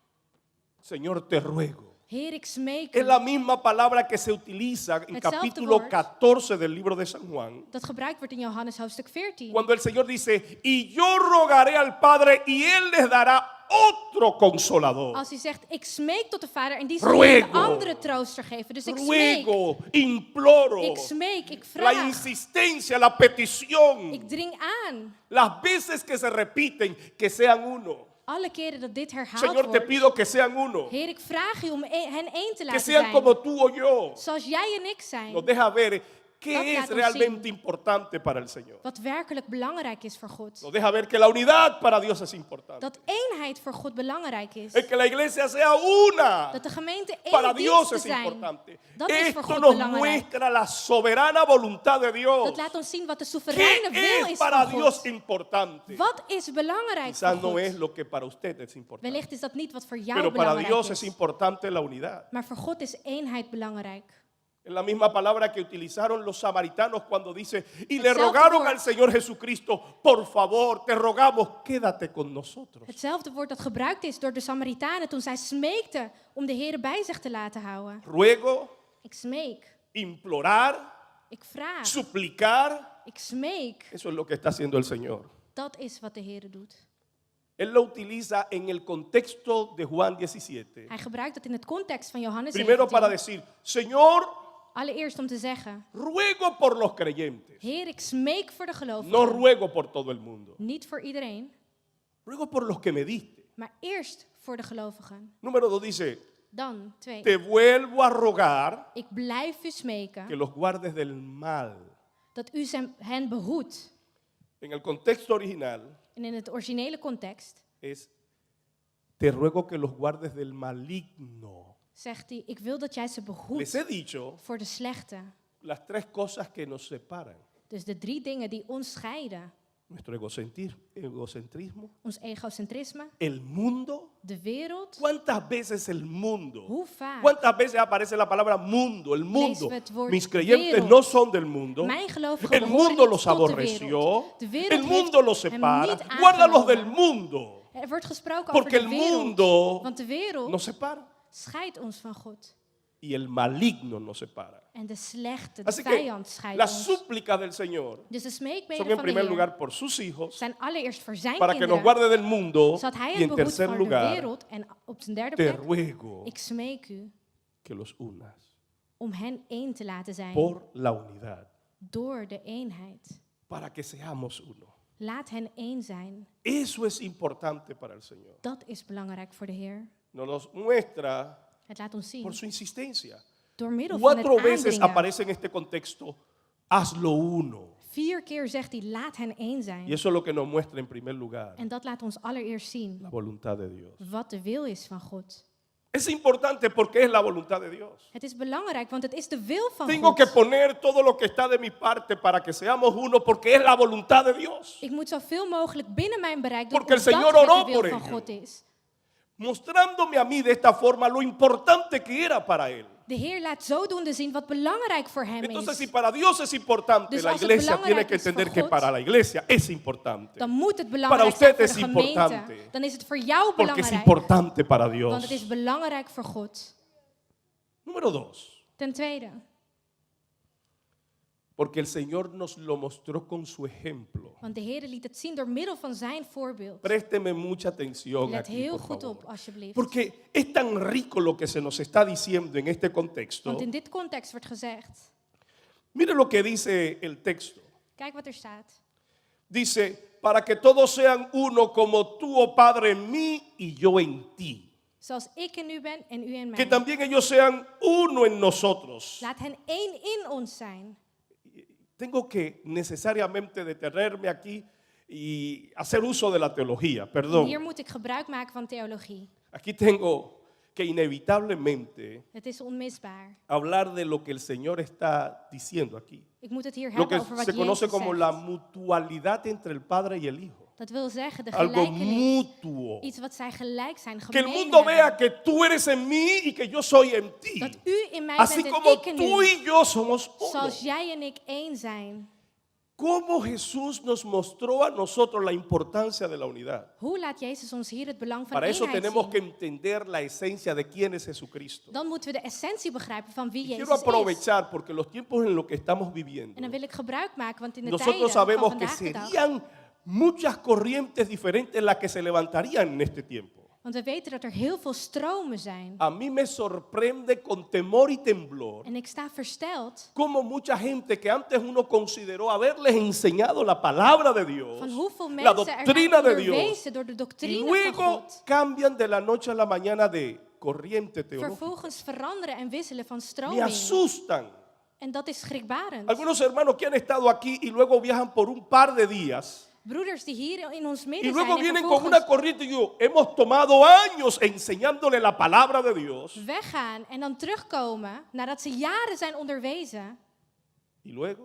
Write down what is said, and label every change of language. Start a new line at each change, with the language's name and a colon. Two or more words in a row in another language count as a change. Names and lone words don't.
Spanish: Señor, te ruego.
Dutch: Heer, ik smeek
Spanish: Es
Dutch: u.
Spanish: la misma palabra que se utiliza en
Dutch: Hetzelfde
Spanish: capítulo
Dutch: woord.
Spanish: 14 del libro de San Juan.
Dutch: Dat gebruikt wordt in Johannes hoofdstuk 14.
Spanish: Cuando el Señor dice, y yo rogaré al Padre y Él les dará otro consolador.
Dutch: Als hij zegt, ik smeek tot de Vader en die zal
Spanish: Ruego.
Dutch: een andere trooster geven. Dus ik smeek,
Spanish: Ruego, imploro.
Dutch: ik smeek, ik
Spanish: La
Dutch: vraag,
Spanish: insistencia, la petición.
Dutch: ik dring aan.
Spanish: Las veces que se repiten, que sean uno.
Dutch: Alle keren dat dit herhaald
Spanish: Señor, te
Dutch: wordt.
Spanish: pido que sean uno.
Dutch: Heer, ik vraag u om hen één te
Spanish: Que
Dutch: laten
Spanish: sean
Dutch: zijn.
Spanish: como tú o yo.
Dutch: Zoals jij en ik zijn.
Spanish: Nos deja ver
Dutch: Dat
Spanish: qué
Dutch: laat
Spanish: es
Dutch: ons
Spanish: realmente
Dutch: zien.
Spanish: importante para el Señor.
Dutch: Wat werkelijk belangrijk is voor God.
Spanish: Nos deja ver que la unidad para Dios es importante.
Dutch: Dat eenheid voor God belangrijk is.
Spanish: Es que la iglesia sea una.
Dutch: Dat de gemeente
Spanish: Para
Dutch: één
Spanish: Dios
Dutch: dienst te
Spanish: es
Dutch: zijn.
Spanish: importante.
Dutch: Dat is voor
Spanish: Esto
Dutch: God
Spanish: nos
Dutch: belangrijk.
Spanish: muestra la soberana voluntad de Dios.
Dutch: Dat laat ons zien wat de soevereine
Spanish: ¿Qué
Dutch: wil
Spanish: es
Dutch: is
Spanish: para
Dutch: van
Spanish: Dios
Dutch: God.
Spanish: importante?
Dutch: Wat is belangrijk
Spanish: Quizás
Dutch: voor
Spanish: no es
Dutch: God?
Spanish: lo que para usted es importante.
Dutch: Wellicht is dat niet wat voor jou
Spanish: Pero para
Dutch: belangrijk
Spanish: Dios es
Dutch: is.
Spanish: importante la unidad.
Dutch: Maar voor God is eenheid belangrijk.
Spanish: Es la misma palabra que utilizaron los samaritanos cuando dice, y le
Dutch: Hetzelfde
Spanish: rogaron
Dutch: woord.
Spanish: al Señor Jesucristo, por favor, te rogamos, quédate con nosotros.
Dutch: Hetzelfde woord dat gebruikt is door de Samaritanen toen zij smeekten om de Heer bij zich te laten houden.
Spanish: Ruego,
Dutch: Ik smeek,
Spanish: implorar,
Dutch: ik vraag,
Spanish: suplicar.
Dutch: ik smeek.
Spanish: Eso es lo que está haciendo el Señor.
Dutch: Dat is wat de Heer doet.
Spanish: Él lo utiliza en el contexto de Juan 17.
Dutch: Hij gebruikt dat in het context van Johannes
Spanish: Primero para
Dutch: 17.
Spanish: decir, Señor,
Dutch: Allereerst om te zeggen,
Spanish: ruego por los creyentes.
Dutch: Heer, ik smeek voor de gelovigen.
Spanish: No ruego por todo el mundo.
Dutch: Niet voor iedereen,
Spanish: Ruego por los que me diste.
Dutch: maar eerst voor de gelovigen.
Spanish: Número 2 dice,
Dutch: Dan, 2.
Spanish: te vuelvo a rogar
Dutch: Ik blijf u smeken
Spanish: que los guardes del mal.
Dutch: dat u hen behoedt.
Spanish: En el contexto original
Dutch: En in het originele context
Spanish: es, te ruego que los guardes del maligno.
Dutch: zegt hij, ik wil dat jij ze
Spanish: Les
Dutch: behoedt
Spanish: he dicho
Dutch: voor de slechte.
Spanish: las tres cosas que nos separan.
Dutch: Dus de 3 dingen die ons scheiden.
Spanish: Nuestro egocentrismo,
Dutch: Ons egocentrisme,
Spanish: el mundo.
Dutch: de wereld.
Spanish: ¿Cuántas veces el mundo?
Dutch: Hoe vaak?
Spanish: ¿Cuántas veces aparece la palabra mundo? El mundo.
Dutch: Lezen we het woord
Spanish: Mis creyentes
Dutch: wereld.
Spanish: no son del mundo.
Dutch: Mijn gelovigen
Spanish: El
Dutch: behoren
Spanish: mundo
Dutch: niet
Spanish: los
Dutch: tot de
Spanish: aborreció.
Dutch: wereld. De wereld
Spanish: El mundo
Dutch: heeft
Spanish: los
Dutch: hem
Spanish: separa.
Dutch: niet
Spanish: Guárdalos del
Dutch: aangenomen.
Spanish: mundo.
Dutch: Er wordt gesproken
Spanish: Porque
Dutch: over
Spanish: el
Dutch: de wereld.
Spanish: mundo
Dutch: Want de wereld
Spanish: nos separa.
Dutch: scheidt ons van God.
Spanish: Y el maligno nos separa.
Dutch: En de slechte, de
Spanish: Así que
Dutch: vijand scheidt
Spanish: las
Dutch: ons.
Spanish: súplicas del Señor
Dutch: Dus de
Spanish: son
Dutch: smeekbeden
Spanish: en
Dutch: van de
Spanish: primer
Dutch: Heer
Spanish: lugar por sus hijos,
Dutch: zijn allereerst voor zijn
Spanish: para que nos
Dutch: kinderen.
Spanish: guarde del mundo.
Dutch: Zodat hij
Spanish: Y
Dutch: hen
Spanish: en
Dutch: behoedt
Spanish: tercer
Dutch: voor de
Spanish: lugar,
Dutch: wereld. En op zijn derde
Spanish: te
Dutch: plek,
Spanish: ruego
Dutch: ik smeek u
Spanish: que los unas
Dutch: om hen één te laten zijn.
Spanish: por la unidad,
Dutch: Door de eenheid.
Spanish: para que seamos uno.
Dutch: Laat hen één zijn.
Spanish: Eso es importante para el Señor.
Dutch: Dat is belangrijk voor de Heer.
Spanish: Nos los muestra
Dutch: Het laat ons zien.
Spanish: por su insistencia.
Dutch: Door middel van het
Spanish: 4 veces
Dutch: aandringen.
Spanish: aparece en este contexto, hazlo uno.
Dutch: 4 keer zegt hij, laat hen één zijn.
Spanish: Y eso es lo que nos muestra en primer lugar
Dutch: En dat laat ons allereerst zien
Spanish: la voluntad de Dios.
Dutch: wat de wil is van God.
Spanish: Es importante porque es la voluntad de Dios.
Dutch: Het is belangrijk, want het is de wil van
Spanish: Tengo
Dutch: God.
Spanish: que poner todo lo que está de mi parte para que seamos uno porque es la voluntad de Dios.
Dutch: Ik moet zoveel mogelijk binnen mijn bereik doen,
Spanish: Porque el
Dutch: omdat
Spanish: Señor
Dutch: het
Spanish: oró
Dutch: de
Spanish: por
Dutch: wil van
Spanish: ello.
Dutch: God is.
Spanish: Mostrándome a mí de esta forma lo importante que era para Él.
Dutch: De Heer laat zodoende zien wat belangrijk voor hem
Spanish: Entonces, si
Dutch: is.
Spanish: para Dios es importante,
Dutch: Dus
Spanish: la
Dutch: als het
Spanish: iglesia tiene
Dutch: belangrijk
Spanish: que
Dutch: is voor
Spanish: entender que
Dutch: God,
Spanish: para la iglesia es importante.
Dutch: Dan moet het
Spanish: Para
Dutch: belangrijk
Spanish: usted
Dutch: zijn voor
Spanish: es
Dutch: de gemeente.
Spanish: importante.
Dutch: Dan is het voor jou
Spanish: Porque es
Dutch: belangrijk.
Spanish: importante para
Dutch: Want
Spanish: Dios.
Dutch: het is belangrijk voor God.
Spanish: Número 2.
Dutch: Ten tweede,
Spanish: Porque el Señor nos lo mostró con su ejemplo.
Dutch: want de Heer liet het zien door middel van zijn voorbeeld.
Spanish: Présteme mucha atención
Dutch: Let
Spanish: aquí,
Dutch: heel
Spanish: por
Dutch: goed
Spanish: favor.
Dutch: op, alsjeblieft.
Spanish: Porque es tan rico lo que se nos está diciendo en este contexto.
Dutch: Want in dit context wordt gezegd,
Spanish: Mire lo que dice el texto.
Dutch: kijk wat er staat.
Spanish: Dice, para que todos sean uno como tú, oh Padre, en mí y yo en ti.
Dutch: Zoals ik in u ben en u in
Spanish: Que
Dutch: mij.
Spanish: también ellos sean uno en nosotros.
Dutch: Laat hen één in ons zijn.
Spanish: Tengo que necesariamente detenerme aquí y hacer uso de la teología.
Dutch: En
Spanish: Perdón.
Dutch: hier moet ik gebruik maken van theologie.
Spanish: Aquí tengo que inevitablemente
Dutch: Het is onmisbaar.
Spanish: hablar de lo que el Señor está diciendo aquí.
Dutch: Ik moet het hier
Spanish: Lo que
Dutch: hebben over wat
Spanish: se conoce
Dutch: Jezus
Spanish: como la
Dutch: zegt.
Spanish: mutualidad entre el Padre y el Hijo.
Dutch: Dat wil zeggen, de
Spanish: Algo
Dutch: gelijkenis.
Spanish: mutuo.
Dutch: Iets wat zij gelijk zijn,
Spanish: Que el
Dutch: gemeen
Spanish: mundo vea
Dutch: hebben.
Spanish: que tú eres en mí y que yo soy en ti.
Dutch: Dat u in mij
Spanish: Así
Dutch: bent en
Spanish: como
Dutch: ik in
Spanish: tú
Dutch: u.
Spanish: y yo somos uno.
Dutch: Zoals jij en ik één zijn.
Spanish: ¿Cómo Jesús nos mostró a nosotros la importancia de la unidad?
Dutch: Hoe laat Jezus ons hier het belang van
Spanish: Para eso
Dutch: eenheid
Spanish: tenemos que
Dutch: zien?
Spanish: entender la esencia de quién es Jesucristo.
Dutch: Dan moeten we de essentie begrijpen van wie
Spanish: Quiero
Dutch: Jezus is.
Spanish: aprovechar porque los tiempos en los que estamos viviendo,
Dutch: En dan wil ik gebruik maken, want in de
Spanish: nosotros
Dutch: tijden van
Spanish: sabemos que
Dutch: vandaag de dag.
Spanish: serían muchas corrientes diferentes las que se levantarían en este tiempo.
Dutch: Want we weten dat er heel veel stromen zijn.
Spanish: A mí me sorprende con temor y temblor
Dutch: En ik sta versteld
Spanish: como mucha gente que antes uno consideró haberles enseñado la palabra de Dios,
Dutch: van hoeveel
Spanish: la
Dutch: mensen er zijn
Spanish: doctrina de Dios,
Dutch: onderwezen door de
Spanish: y
Dutch: doctrine van
Spanish: luego
Dutch: God.
Spanish: cambian de la noche a la mañana de corriente teológica.
Dutch: Vervolgens veranderen en wisselen van
Spanish: Me
Dutch: stroming.
Spanish: asustan.
Dutch: En dat is schrikbarend.
Spanish: Algunos hermanos que han estado aquí y luego viajan por un par de días
Dutch: Broeders die hier in ons
Spanish: y
Dutch: midden
Spanish: luego
Dutch: zijn en
Spanish: vienen con una
Dutch: vervolgens
Spanish: corriente y digo, hemos tomado años enseñándole la palabra de Dios
Dutch: weggaan en dan terugkomen nadat ze jaren zijn onderwezen.
Spanish: y luego